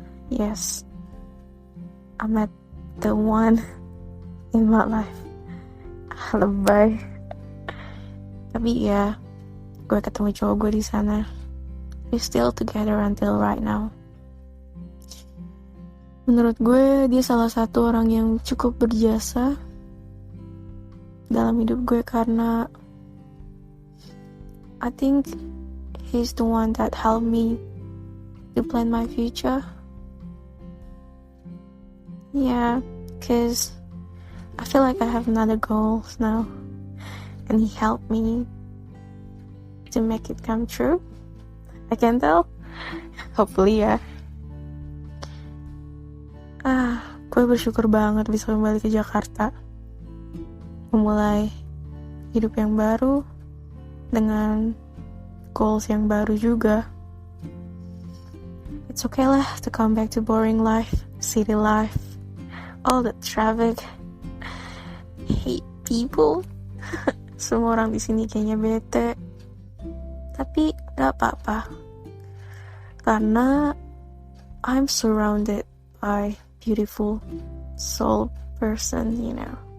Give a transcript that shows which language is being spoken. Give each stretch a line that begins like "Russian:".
English: Yes, I met the one in my life.
Indonesian: Lebay. Tapi ya, gue ketemu cowok gue di sana.
English: We're still together until right now.
Indonesian: Menurut gue, dia salah satu orang yang cukup berjasa dalam hidup gue karena
English: I think he's the one that helped me to plan my future. Yeah, because I feel like I have another goals now, and he helped me to make it come true. I can tell. Hopefully ya.
Indonesian: Gue bersyukur banget bisa kembali ke Jakarta, memulai hidup yang baru dengan goals yang baru juga.
English: It's okay lah to come back to boring life, city life, all the traffic, hate people.
Indonesian: Semua orang di sini kayaknya bete. Tapi gak apa-apa, karena
English: I'm surrounded by beautiful soul person, you know.